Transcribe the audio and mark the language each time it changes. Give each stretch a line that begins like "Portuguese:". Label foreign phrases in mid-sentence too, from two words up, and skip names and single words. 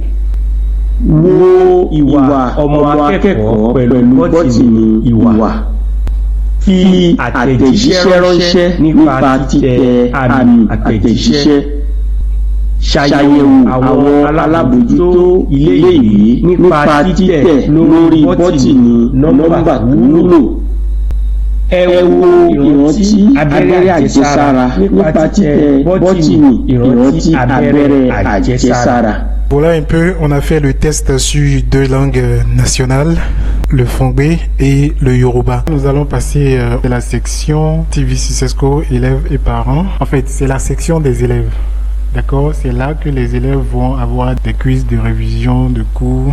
Yoruba: wo ìwà ọmọ akẹ́kọ̀ọ́ pẹ̀lú bọ́tìnì ìwà fi àtẹ̀jíṣẹ́ ránṣẹ́ nípa títẹ àmì àtẹ̀jíṣẹ́ ṣàyẹ̀wò àwọn alábòójútó ilé-ìwé nípa títẹ̀ lórí bọ́tìnì nọ́mbà tó wúlò. Ẹ wo ìrántí abẹ́rẹ́ àjẹsára nípa títẹ̀ bọ́tìnì ìrántí abẹ́rẹ́ àjẹsára.
French: Voilà un peu, on a fait le test sur 2 langues nationales, le Fongbe et le Yoruba. Nous allons passer à la section TVCSESCO, élèves et parents. En fait, c'est la section des élèves. D'accord, c'est là que les élèves vont avoir des quiz de révision, de cours.